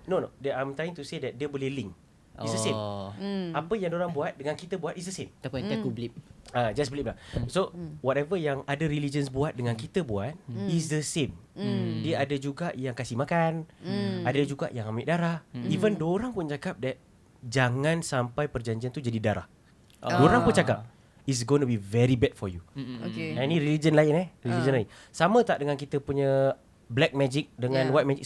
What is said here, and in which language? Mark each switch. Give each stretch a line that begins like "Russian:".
English: No I'm trying to say that
Malay: dia boleh
English: link. It's the same.
Malay: Apa yang orang buat dengan kita buat
English: is the same.
Malay: Tak apa nanti aku blip.
English: Just believe lah. So whatever
Malay: yang
English: other religions
Malay: buat dengan kita buat
English: is the same.
Malay: Dia ada juga yang kasih makan, ada juga yang ambil darah. Even diorang pun cakap that jangan sampai perjanjian tu jadi darah. Diorang pun cakap
English: it's going to be very bad for you. Okay.
Malay: Ini religion lain religion lain. Sama tak dengan kita punya black magic dengan white magic?